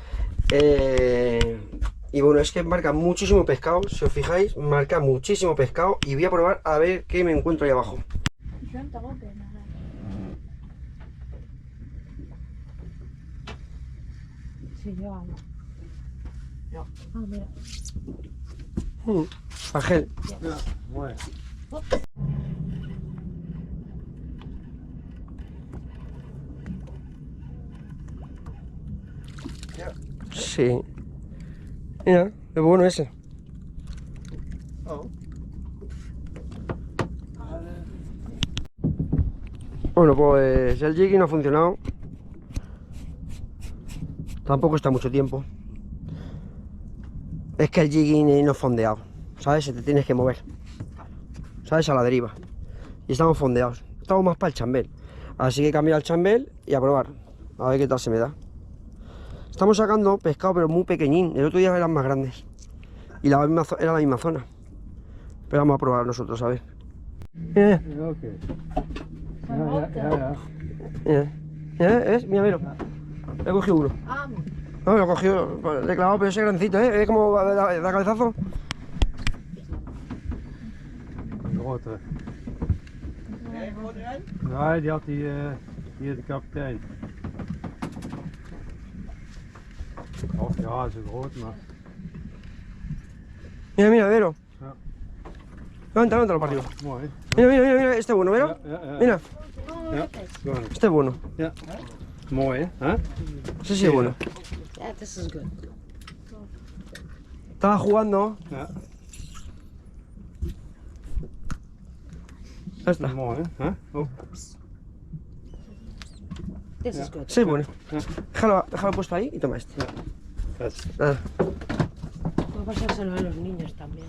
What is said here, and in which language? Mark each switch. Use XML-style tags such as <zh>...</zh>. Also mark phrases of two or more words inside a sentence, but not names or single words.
<es>Y bueno, es que marca muchísimo pescado, si os fijáis, marca muchísimo pescado. Y voy a probar a ver qué me encuentro ahí abajo. Sí, yo amo. No. Ah, mira. Ángel.</es> <nl>Ja, mooi.</nl> <es>Sí. Mira, qué bueno ese. Bueno, pues el jigging no ha funcionado. Tampoco está mucho tiempo. Es que el jigging no es fondeado, ¿sabes? Se te tienes que mover, ¿sabes? A la deriva. Y estamos fondeados. Estamos más para el chambel. Así que he cambiado el chambel y a probar. A ver qué tal se me da. Estamos sacando pescado, pero muy pequeñín. El otro día eran más grandes. Y era la misma zona. Pero vamos a probar nosotros, a ver.</es> <nl>Ja, oké. Ja.</nl> <es>¿Ves? Mira, mira. He cogido uno. Ah, No, lo he cogido, le he clavado, pero ese grancito, ¿eh? ¿Ves cómo da cabezazo?</es> <nl>Een grote. Nee, die had hier de kapitein. Of ja, zo groot, maar.</nl> <es>Mira, mira, Vero.</es> <nl>Ja.</nl> <es>Levántalo para arriba.</es> <nl>Mooi.</nl> <es>Mira, este es bueno, ¿Vero?</es> <nl>Ja.</nl> <es>Mira,</es> <nl>Ja, gewoon.</nl> <es>este es bueno.</es> <nl>Ja. Mooi, hè?</nl> <es>Ese sí es bueno.</es> <en>yeah, this is good.</en> <es>Estaba jugando.</es> <nl>Ja.</nl> <es>Ya está.</es> <nl>Mooi, hè? Oh.</nl> <en>This is good.</en> <es>Ese es bueno.</es> <nl>Ja.</nl> <es>Déjalo puesto ahí y toma este.</es> <nl>Best. Ah.</nl> <es>Puedo pasárselo a los niños también.</es>